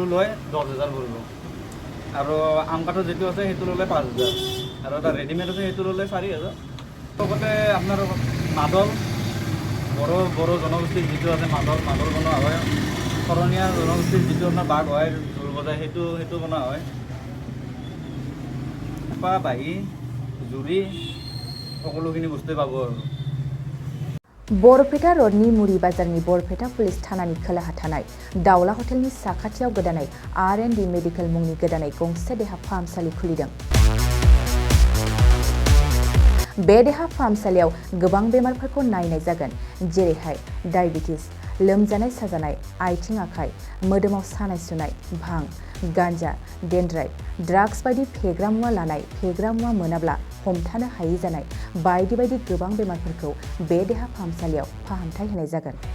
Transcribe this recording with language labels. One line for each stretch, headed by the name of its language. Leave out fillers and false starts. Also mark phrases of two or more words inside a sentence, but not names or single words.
Assamese: লয় 10,000 পৰিব আৰু আম কাঠৰ যিটো আছে সেইটো ল'লে 5,000 আৰু এটা ৰেডিমেড আছে সেইটো ল'লে 4,000 লগতে আপোনাৰ মাদল বড়ো জনগোষ্ঠীৰ যিটো আছে মাদল বনোৱা হয় শৰণীয়া জনগোষ্ঠীৰ যিটো আপোনাৰ বাঘ হয় ঢোল বজায় সেইটো বনোৱা হয় পেঁপা বাঁহী জুৰি সকলোখিনি বস্তুৱে পাব আৰু
Bodo: बरपेटा रडनि मुरी बाजारनि बरपेटा पुलिस थानानि खोलाहा थानाय दावला हटेलनि साखाथियाव गोदानै R&D मेडिकेल मुंनि गोदानै गंसे देहा फाहामसालि खुलिदों बे देहा फाहामसालियाव गोबां बेमारफोरखौ नायनाय जागोन जेरैहाय डायबिटिस लोमजानाय साजानाय आथिं आखाइ मोदोमाव सानाय सुनाय भां गान्जा
English: Dendrite drugs
Bodo: बायदि फेग्रा मुवा लानाय फेग्रा मुवा मोनाब्ला हमथानो हायै जानाय बायदि गोबां बेमारफोरखौ बे देहा फाहामसालियाव फाहामथाय होनाय जागोन